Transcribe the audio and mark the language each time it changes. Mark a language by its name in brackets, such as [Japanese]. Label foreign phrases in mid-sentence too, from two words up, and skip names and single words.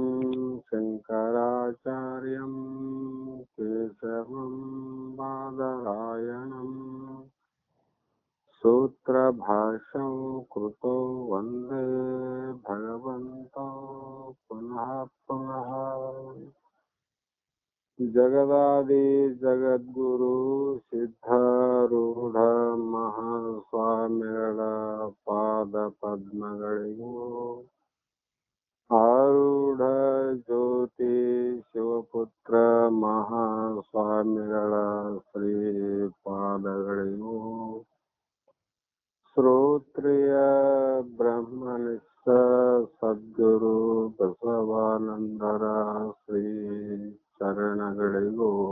[Sanskrit] शङ्कराचार्यं केशवं बादरायणम् सूत्रभाष्यं कृतो वन्दे भगवन्तौ पुनः पुनः जगदादि जगद्गुरु [Kannada] ಸಿದ್ಧಾರೂಢ ಮಹಾಸ್ವಾಮಿಗಳ ಪಾದ ಪದ್ಮಗಳಿಗೂ ಆರೂಢ ಜ್ಯೋತಿ ಶಿವಪುತ್ರ ಮಹಾಸ್ವಾಮಿಗಳ ಶ್ರೀ ಪಾದಗಳಿಗೂ ಶ್ರೋತ್ರಿಯ ಬ್ರಹ್ಮನಿಷ್ಠ ಸದ್ಗುರು ಬಸವಾನಂದರ ಶ್ರೀ ಚರಣಗಳಿಗೂ